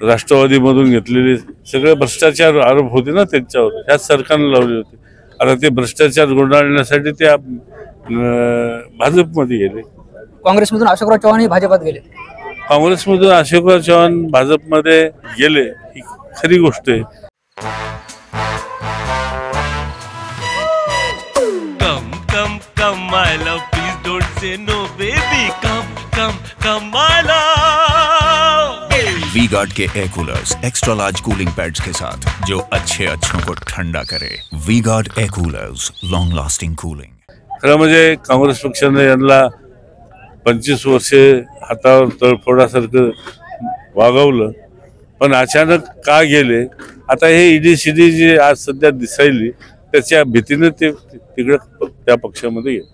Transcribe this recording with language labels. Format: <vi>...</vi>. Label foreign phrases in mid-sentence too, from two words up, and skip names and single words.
<mr>राष्ट्रवादीमधून घेतलेले सगळे भ्रष्टाचार आरोप होते ना त्यांच्यावर, ह्याच सरकारने लावले होते। आता ते भ्रष्टाचार गुंडाळण्यासाठी ते भाजपमध्ये गेले। काँग्रेसमधून अशोकराव चव्हाण भाजपात गेले, काँग्रेसमधून अशोकराव चव्हाण भाजपमध्ये गेले, ही खरी गोष्ट आहे।</mr> <en>Come my love, please don't say no baby, come my love।</en> <hi>V-Guard के</hi> <en>air coolers extra large cooling pads</en> <hi>के साथ जो अच्छों को ठंडा करे।</hi> <en>V-Guard air coolers, long lasting cooling.</en> <mr>खरं म्हणजे काँग्रेस पक्षाने यांना 25 वर्षे हातावर तळफोडासारखं वागवलं, पण अचानक का गेले? आता हे ईडी जे आज सध्या दिसायली त्याच्या भीतीने ते तिकडे त्या पक्षामध्ये गेले।</mr>